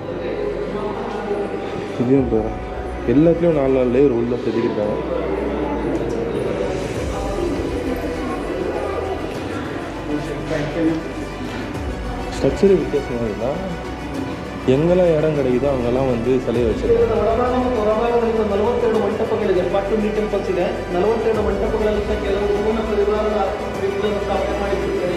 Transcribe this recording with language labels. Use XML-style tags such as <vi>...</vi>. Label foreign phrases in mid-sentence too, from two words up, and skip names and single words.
<ta>இதையும் பாரு, எல்லாத்துலேயும் 4 லேயர் உள்ள செதுக்கியிருக்காங்க. ஸ்ட்ரக்சரு வித்தியாசமாக இருக்குதா, எங்கெல்லாம் இடம் கிடைக்குதோ அங்கெல்லாம் வந்து சிலையை வச்சிருக்காங்க.</ta> <kn>42 ಮಂಟಪಗಳಿದೆ. 42 ಟೆಂಪಲ್ಸ್ ಇದೆ. 42 ಮಂಟಪಗಳಲ್ಲಿ ಸಹ ಕೆಲವು ಪೂರ್ಣ ಪರಿವಾರದ ವ್ಯಕ್ತಿಗಳನ್ನು ಸ್ಥಾಪನೆ ಮಾಡಿರ್ತಾರೆ.</kn>